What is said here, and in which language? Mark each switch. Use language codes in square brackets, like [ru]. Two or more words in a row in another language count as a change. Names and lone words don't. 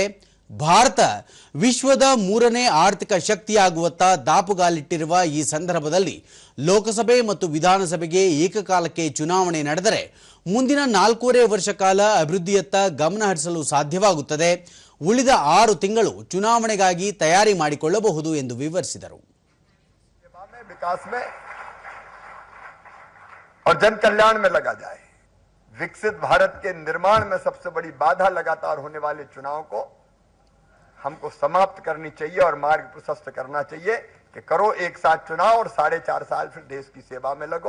[kn] ಭಾರತ ವಿಶ್ವದ 3ನೇ ಆರ್ಥಿಕ ಶಕ್ತಿಯಾಗುವತ್ತ ದಾಪುಗಾಲಿಟ್ಟಿರುವ ಈ ಸಂದರ್ಭದಲ್ಲಿ ಲೋಕಸಭೆ ಮತ್ತು ವಿಧಾನಸಭೆಗೆ ಏಕಕಾಲಕ್ಕೆ ಚುನಾವಣೆ ನಡೆದರೆ ಮುಂದಿನ 4.5 ವರ್ಷ ಕಾಲ ಅಭಿವೃದ್ಧಿಯತ್ತ ಗಮನ ಹರಿಸಲು ಸಾಧ್ಯವಾಗುತ್ತದೆ. ಉಳಿದ 6 ತಿಂಗಳು ಚುನಾವಣೆಗಾಗಿ ತಯಾರಿ ಮಾಡಿಕೊಳ್ಳಬಹುದು ಎಂದು ವಿವರಿಸಿದರು. [hi] विकास में और जन कल्याण में लगा जाए। विकसित भारत के निर्माण में सबसे बड़ी बाधा लगातार होने वाले चुनाव को हमको समाप्त करनी चाहिए और मार्ग प्रशस्त करना चाहिए कि करो एक साथ चुनाव और 4.5 साल फिर देश की सेवा में लगो।